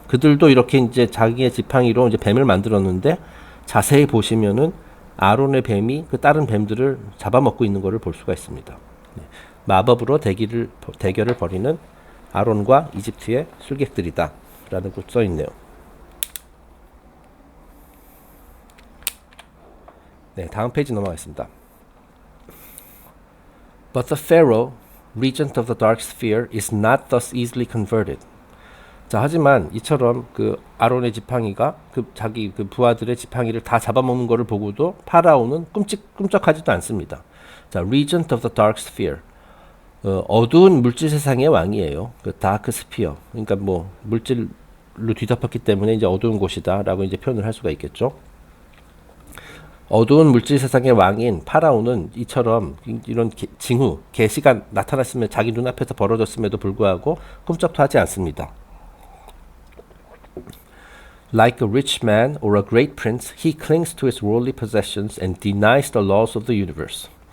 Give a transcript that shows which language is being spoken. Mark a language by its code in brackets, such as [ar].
[ko] 그들도 이렇게 이제 자기의 지팡이로 이제 뱀을 만들었는데 자세히 보시면은 아론의 뱀이 그 다른 뱀들을 잡아먹고 있는 것을 볼 수가 있습니다. 마법으로 대결을 벌이는 아론과 이집트의 술객들이다 라는 것 써 있네요. 네, 다음 페이지 넘어가겠습니다. [en] But the Pharaoh, regent of the dark sphere, is not thus easily converted. [ko] 자, 하지만 이처럼 그 아론의 지팡이가 그 자기 그 부하들의 지팡이를 다 잡아먹는 것을 보고도 파라오는 꿈쩍하지도 않습니다. 자, [en] regent of the dark sphere, [ko] 어두운 물질 세상의 왕이에요. 그 다크 스피어, 그러니까 뭐 물질로 뒤덮였기 때문에 이제 어두운 곳이다라고 이제 표현을 할 수가 있겠죠. 어두운 물질 세상의 왕인 파라오는 이처럼 이런 징후, 계시가 나타났으면 자기 눈앞에서 벌어졌음에도 불구하고 꿈쩍도 하지 않습니다. [en] Like a rich man or a great prince, he clings to his worldly possessions and denies the laws of the universe.